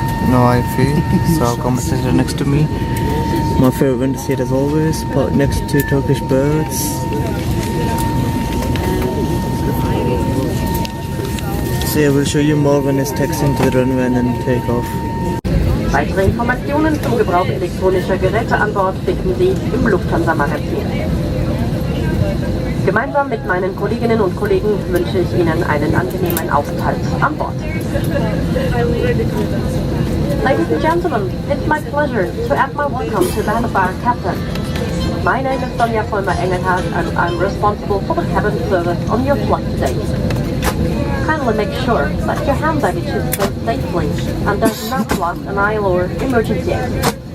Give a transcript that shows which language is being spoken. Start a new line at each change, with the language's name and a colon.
English: No IFE, so I'll come passenger next to me. My favorite window seat as always, parked next to Turkish birds. So yeah, we'll show you more when it's taxiing to the runway and then take off.
German: Weitere Informationen zum Gebrauch elektronischer Geräte an Bord finden Sie im Lufthansa-Magazin. Gemeinsam mit meinen Kolleginnen und Kollegen wünsche ich Ihnen einen angenehmen Aufenthalt an Bord.
English: Ladies and gentlemen, it's my pleasure to add my welcome to that of our captain. My name is Sonja Vollmer-Engelhardt and I'm responsible for the cabin service on your flight today. Kindly make sure that your hand baggage is placed safely and does not block an aisle or emergency exit.